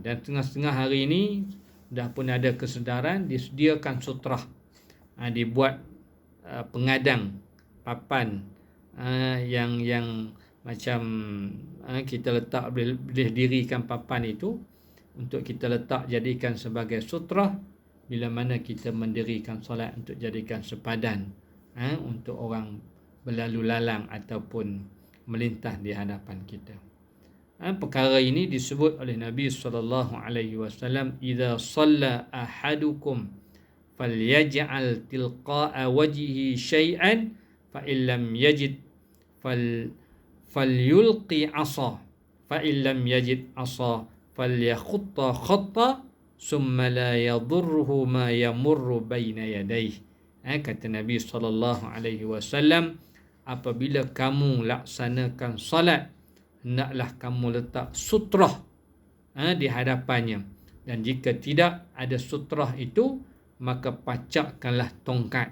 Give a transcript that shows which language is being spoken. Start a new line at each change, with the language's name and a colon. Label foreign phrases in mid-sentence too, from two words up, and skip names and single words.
Malay: Dan setengah-setengah hari ini dah pun ada kesedaran, disediakan sutrah, dibuat pengadang papan yang macam kita letak, boleh dirikan papan itu untuk kita letak, jadikan sebagai sutrah bila mana kita mendirikan solat, untuk jadikan sepadan untuk orang berlalu lalang ataupun melintas di hadapan kita. Perkara ini disebut oleh Nabi SAW,
Arabic: "إذا صلى أحدكم فليجعل تلقاء وجهه شيئا فإن لم يجد فليلق عصا فإن لم يجد عصا فليخطط خطا ثم لا يضره ما يمر بين يديه."
Malay: Kata Nabi SAW, apabila kamu laksanakan salat hendaklah kamu letak sutrah di hadapannya. Dan jika tidak ada sutrah itu, maka pacakkanlah tongkat.